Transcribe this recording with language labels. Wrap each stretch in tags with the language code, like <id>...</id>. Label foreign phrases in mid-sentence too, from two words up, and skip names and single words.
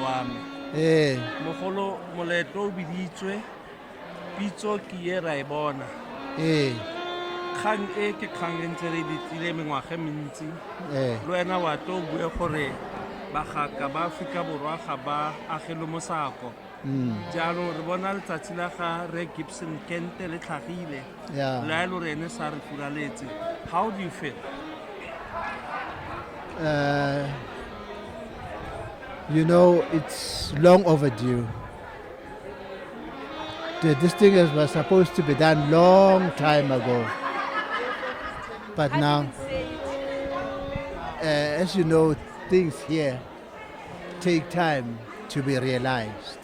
<tn>wa me mogolo moletlo o biditswe pitso ke ye ra e bona kgang e ke kgang e ntse re ditlile mengwaga mentsi le wena wa tlo o bue gore bagaka ba Aforika Borwa ga ba agelo mosako jaanong re bona letsatsi la ga re Gibson Kente le tlhagile le a lo re ene sa re furaletse.</tn> <en>How do you feel? You know, it's long overdue. This thing was supposed to be done long time ago. But now, as you know, things here take time to be realized.</en>